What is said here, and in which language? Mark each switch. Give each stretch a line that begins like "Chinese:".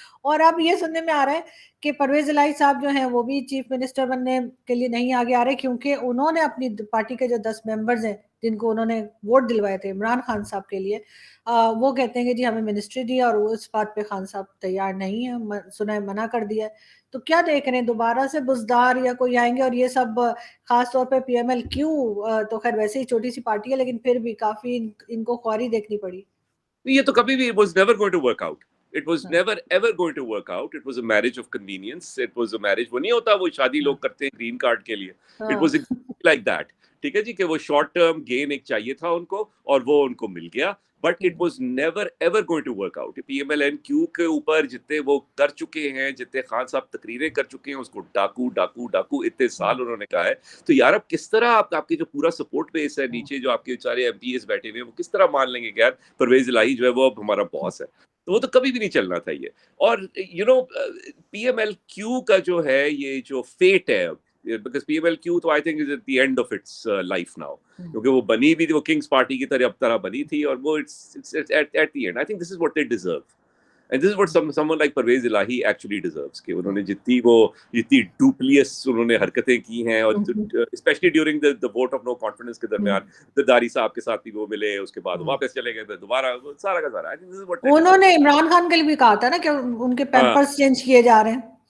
Urdu: اور اب یہ سننے میں آ رہا ہے کہ پرویز الہی صاحب جو ہیں وہ بھی چیف منسٹر بننے کے لیے نہیں آگے آ رہے کیونکہ انہوں نے اپنی پارٹی کے جو 10 ممبرز ہیں جن کو انہوں نے ووٹ دلوائے تھے عمران خان صاحب کے لیے وہ کہتے ہیں کہ جی ہمیں منسٹری دی اور اس بات پہ خان صاحب تیار نہیں ہے, سنا ہے منع کر دیا ہے. تو کیا دیکھ رہے ہیں دوبارہ سے بزدار یا کوئی آئیں گے؟ اور یہ سب خاص طور پہ پی ایم ایل کیو تو خیر ویسے ہی چھوٹی سی پارٹی ہے لیکن پھر بھی کافی ان کو خواری دیکھنی پڑی. یہ تو کبھی بھی
English: was never going to work out. It was never ever going to work out. It was a marriage of convenience. It was a marriage.
Urdu: وہ نہیں ہوتا وہ شادی لوگ کرتے ہیں گرین کارڈ کے لیے.
English: It was exactly like that.
Urdu: ٹھیک ہے جی کہ وہ شارٹ ٹرم گین ایک چاہیے تھا ان کو اور وہ ان کو مل گیا.
English: But it was never ever going to work out.
Urdu: P M L N کیو کے اوپر جتنے وہ کر چکے ہیں, جتنے خان صاحب تقریریں کر چکے ہیں, اس کو ڈاکو ڈاکو ڈاکو اتنے سال انہوں نے کہا ہے. تو یار اب کس طرح آپ کے جو پورا سپورٹ بیس ہے نیچے جو آپ کے سارے ایم پی ایس بیٹھے ہوئے ہیں وہ کس طرح مان لیں گے کہ یار پرویز الہی جو ہے وہ اب ہمارا باس ہے. تو وہ تو کبھی بھی نہیں چلنا تھا یہ. اور پی ایم ایل کیو کا جو ہے یہ جو فیٹ ہے because PMLQ تو
English: I think is at the end of its life now.
Urdu: کیونکہ وہ بنی بھی تھی, وہ کنگز پارٹی کی طرح بنی تھی اور وہ
English: it's at the end. I think this is what they deserve. And this is what someone like Parvez Elahi actually deserves.
Urdu: کہ انہوں نے جتنی ڈوپلیس انہوں نے حرکتیں کی ہیں اور
English: especially during the vote of no confidence
Urdu: کے درمیان زرداری صاحب کے ساتھ بھی وہ ملے, اس کے بعد واپس چلے گئے دوبارہ, سارا کا سارا.
English: I think this is what they deserve.
Urdu: انہوں نے عمران خان کے لیے بھی کہا تھا نا کہ ان کے پیمپرز چینج کیے جا رہے ہیں,